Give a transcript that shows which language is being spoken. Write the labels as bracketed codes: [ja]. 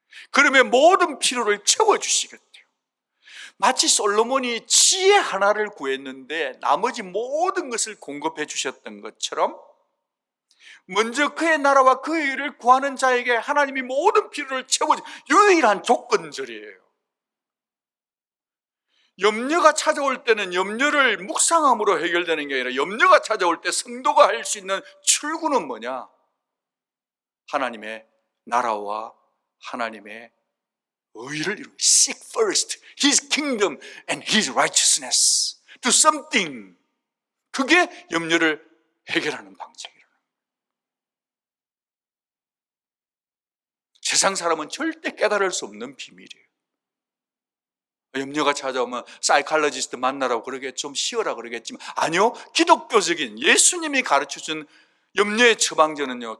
[ko] 그러면 모든 필요를 채워주시겠대요. 마치 솔로몬이 지혜 하나를 구했는데 나머지 모든 것을 공급해 주셨던 것처럼 먼저 그의 나라와 그의 의를 구하는 자에게 하나님이 모든 필요를 채워주는 유일한 조건절이에요. 염려가 찾아올 때는 염려를 묵상함으로 해결되는 게 아니라 염려가 찾아올 때 성도가 할 수 있는 출구는 뭐냐? 하나님의 나라와 하나님의 의를 이루고 [en] Seek first His kingdom and His righteousness. Do something. [ko] 그게 염려를 해결하는 방식이라는 거예요. 세상 사람은 절대 깨달을 수 없는 비밀이에요. 염려가 찾아오면 사이칼로지스트 만나라고 그러겠죠. 좀 쉬어라 그러겠지만 아니요. 기독교적인 예수님이 가르쳐준 염려의 처방전은요.